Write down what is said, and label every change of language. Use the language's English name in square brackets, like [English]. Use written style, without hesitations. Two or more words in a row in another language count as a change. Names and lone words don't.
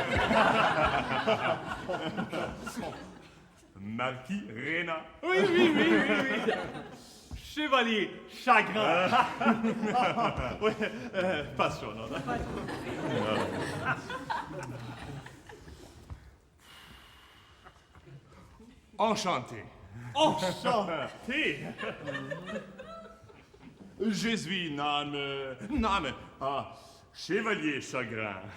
[French] Marquis Renard. Oui. Chevalier Chagrin. Oui, [German] passt schon, oder? [French] Enchanté. Enchanté. Je suis Name. Chevalier Chagrin.